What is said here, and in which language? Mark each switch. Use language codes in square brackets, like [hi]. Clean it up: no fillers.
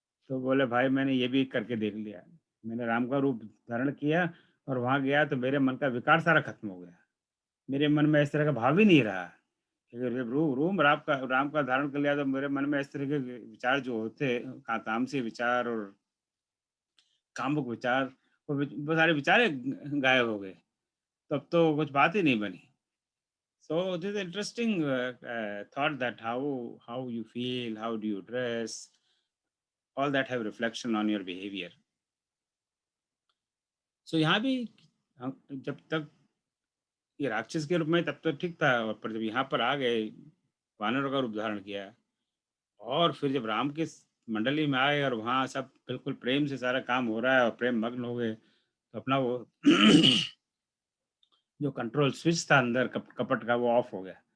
[hi] तो बोले भाई मैंने ये भी करके देख लिया, मैंने राम का रूप धारण किया और वहां गया तो मेरे मन का विकार सारा खत्म हो गया, मेरे मन में इस तरह का भाव ही नहीं रहा। क्योंकि रूम राम का धारण कर लिया तो मेरे मन में इस तरह के विचार जो होते तामसी विचार और कामुक विचार, वो सारे विचार गायब हो गए, तब तो कुछ बात ही नहीं बनी। [en] So this is interesting thought that how you feel, how do you dress, all that have reflection on your behavior. [hi] So यहाँ भी जब तक ये राक्षस के रूप में तब तो ठीक था, और पर जब यहाँ पर आ गए वानरों का रूप धारण किया और फिर जब राम के मंडली में आए और वहाँ सब बिल्कुल प्रेम से सारा काम हो रहा है और प्रेम मग्न हो गए, तो अपना वो जो कंट्रोल स्विच था अंदर कपट का वो ऑफ हो गया।